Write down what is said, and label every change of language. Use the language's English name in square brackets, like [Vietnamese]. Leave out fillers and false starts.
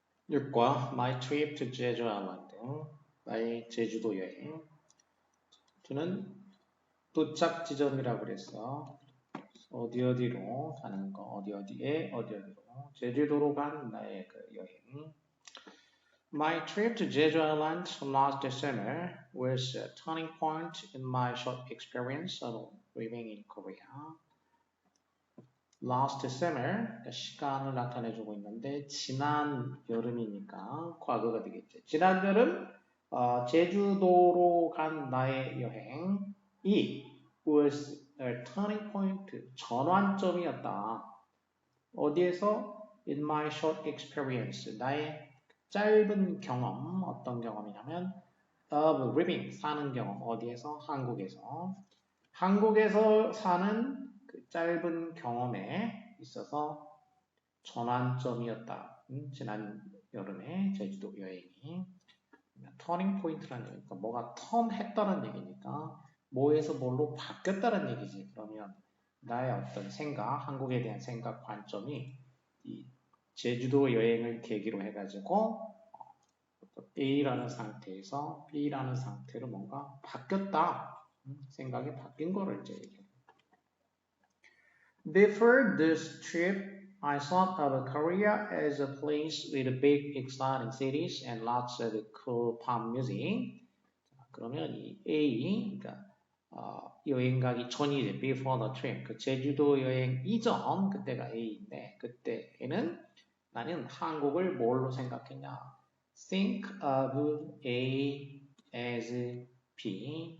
[Korean] 6과 [English] My Trip to Jeju Island [Korean] 나의 제주도 여행 저는 도착 지점이라고 그랬어. 어디 어디로 가는 거 어디 어디에 어디 어디로 제주도로 간 나의 그 여행. [English] My trip to Jeju Island last December was a turning point in my short experience of living in Korea. Last December, [Korean] 그러니까 시간을 나타내주고 있는데 지난 여름이니까 과거가 되겠죠. 지난 여름 제주도로 간 나의 여행이 [English] was a turning point, [Korean] 전환점이었다. 어디에서? [English] In my short experience, [Korean] 나의 짧은 경험, 어떤 경험이냐면 [English] of living, [Korean] 사는 경험, 어디에서? 한국에서. 한국에서 사는 그 짧은 경험에 있어서 전환점이었다. 지난 여름에 제주도 여행이. 터닝 포인트라는 얘기니까 뭐가 턴했다는 얘기니까 뭐에서 뭘로 바뀌었다는 얘기지. 그러면 나의 어떤 생각, 한국에 대한 생각 관점이 이 제주도 여행을 계기로 해가지고 A라는 상태에서 B라는 상태로 뭔가 바뀌었다. 생각이 바뀐 거를 이제 얘기해요. [English] Before this trip, I thought of Korea as a place with big, exciting cities and lots of cool pop music. [Korean] 그러면 이 A, 그러니까 여행 가기 전이죠. [English] Before the trip. [Korean] 그 제주도 여행 이전, 그때가 A인데, 그때에는 나는 한국을 뭘로 생각했냐? [English] Think of A as B.